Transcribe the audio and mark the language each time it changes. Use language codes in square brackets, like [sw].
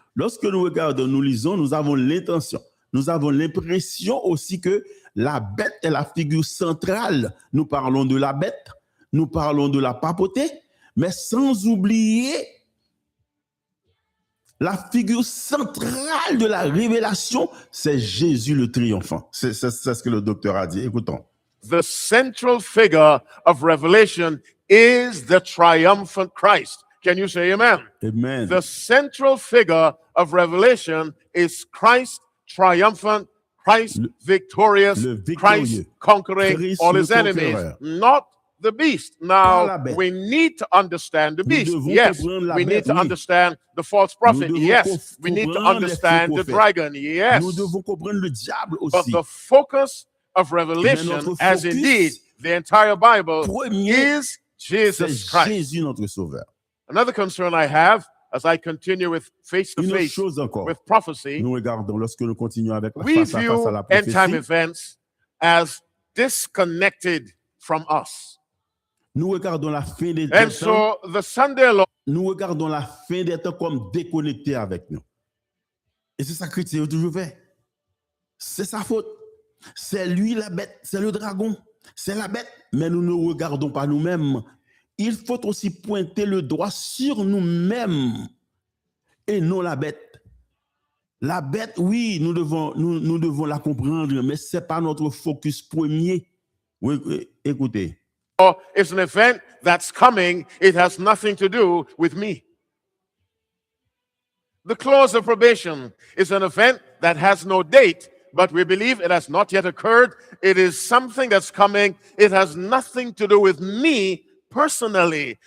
[fr] Lorsque nous regardons, nous lisons, nous avons l'intention, nous avons l'impression aussi que la bête est la figure centrale. Nous parlons de la bête, nous parlons de la papauté, mais sans oublier la figure centrale de la révélation, c'est Jésus le triomphant. C'est ce que le docteur a dit. Écoutons. [en] The central figure of Revelation is the triumphant Christ. Can you say amen? Amen. The central figure of Revelation is Christ triumphant, Christ victorious, Christ conquering Christ all his enemies, not the beast. Now, we need to understand the beast. Yes. We need to understand the false prophet. Yes. We need to understand the dragon. Yes. [fr] Nous devons comprendre le diable aussi. [en] But the focus of Revelation, as indeed the entire Bible, is Jesus Christ. [fr] Jésus notre sauveur. [en] Another concern I have as I continue with face-to-face with prophecy, [fr] nous regardons lorsque nous continuons avec [en] we [fr] face à face [en] view [fr] à la prophétie. [en] end-time events as disconnected from us. [fr] Nous regardons la fin des [en] And so the Sunday law, [fr] Nous regardons la fin des temps comme déconnecté avec nous. Et c'est ça que Chrétien a toujours fait. C'est sa faute. C'est lui la bête, c'est le dragon, c'est la bête. Mais nous ne regardons pas nous-mêmes. Il faut aussi pointer le doigt sur nous-mêmes et non la bête. La bête, oui, nous devons la comprendre, mais ce n'est pas notre focus premier. Oui, écoutez. [en] it's an event that's coming. It has nothing to do with me. The clause of probation is an event that has no date, but we believe it has not yet occurred. It is something that's coming. It has nothing to do with me personally.